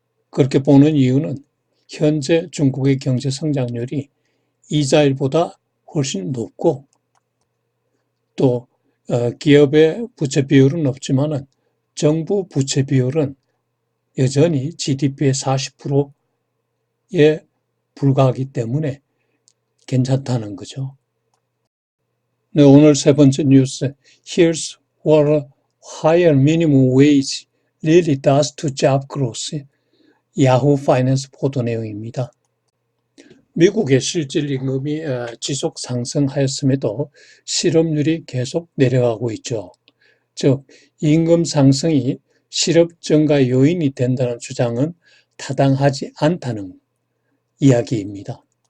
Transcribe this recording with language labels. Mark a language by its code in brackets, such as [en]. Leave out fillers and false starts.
[ko] 그렇게 보는 이유는 현재 중국의 경제 성장률이 이자율보다 훨씬 높고 또 기업의 부채 비율은 높지만은 정부 부채 비율은 여전히 GDP의 40%에 불과하기 때문에 괜찮다는 거죠. 네, 오늘 세 번째 뉴스. [en] Here's what a higher minimum wage really does to job growth. [ko] 야후 파이낸스 보도 내용입니다. 미국의 실질 임금이 지속 상승하였음에도 실업률이 계속 내려가고 있죠. 즉, 임금 상승이 실업 증가 요인이 된다는 주장은 타당하지 않다는 이야기입니다.